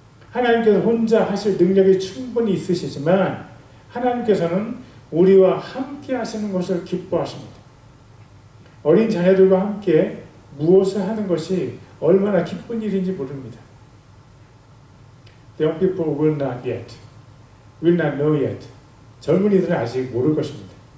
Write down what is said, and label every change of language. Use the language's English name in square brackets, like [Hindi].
[Korean] 하나님께서 혼자 하실 능력이 충분히 있으시지만 하나님께서는 우리와 함께 하시는 것을 기뻐하십니다. 어린 자녀들과 함께 무엇을 하는 것이 얼마나 기쁜 일인지 모릅니다. [English] The young people will not know yet. [Korean] 젊은이들은 아직 모를 것입니다.